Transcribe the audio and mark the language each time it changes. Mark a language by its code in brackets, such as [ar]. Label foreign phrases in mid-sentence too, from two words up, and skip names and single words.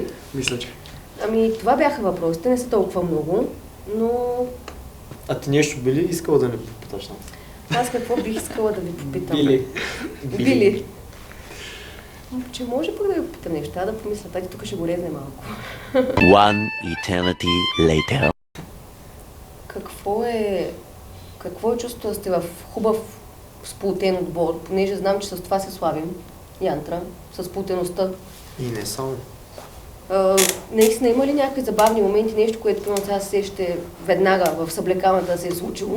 [bg] Мисля, че. Ами, това бяха въпросите, не са толкова много, но А ти нещо би ли искала да ни попиташ? аз какво бих искала да ви попитам? Били. Че може пък да ви попитам нещо, трябва да помисля, тати тук ще го резне малко. [en] One eternity later. [bg] Какво е чувството да сте в хубав сплотен отбор, понеже знам, че с това се славим, Янтра, с сплотеността. И не само. Наистина има ли някакви забавни моменти, нещо, което примерно сега се ще веднага в съблекалната да се е случило?